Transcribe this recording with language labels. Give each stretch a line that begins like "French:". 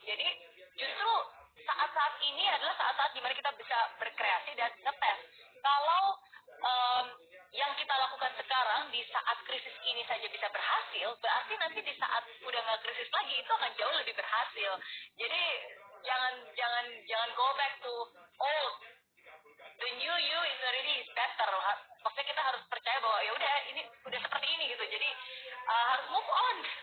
Indonesian: Jadi, justru saat-saat ini adalah saat-saat dimana kita bisa berkreasi dan ngetes. Kalau yang kita lakukan sekarang di saat krisis ini saja bisa berhasil, berarti nanti di saat udah nggak krisis lagi itu akan jauh lebih berhasil. Jadi jangan
English: go back to old. The new you is already better.
Indonesian: Maksudnya kita harus percaya bahwa ya udah ini udah seperti ini gitu. Jadi harus move on.